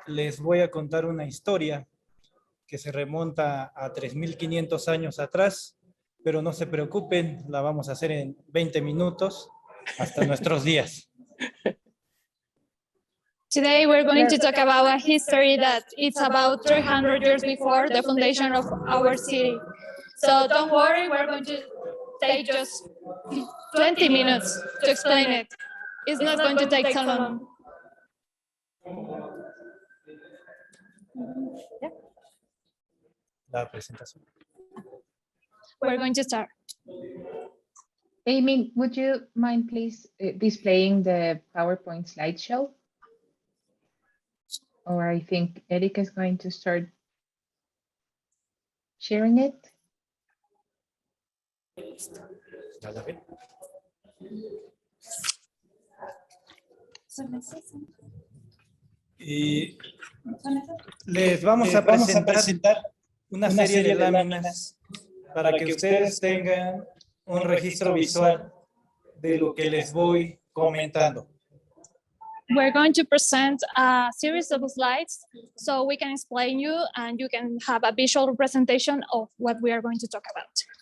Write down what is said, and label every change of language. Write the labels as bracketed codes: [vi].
[es] Les voy a contar una historia que se remonta a 3,500 años atrás, pero no se preocupen, la vamos a hacer en 20 minutos hasta nuestros días. [en] Today we're going to talk about a history that it's about 300 years before the foundation of our city. So don't worry, we're going to take just 20 minutes to explain it. It's not going to take so long. [es] La presentación. [en] We're going to start. Amy, would you mind please displaying the PowerPoint slideshow? Or I think Eric is going to start sharing it. [es] Y les vamos a presentar una serie de láminas para que ustedes tengan un registro visual de lo que les voy comentando. [en] We're going to present a series of slides so we can explain you and you can have a visual representation of what we are going to talk about.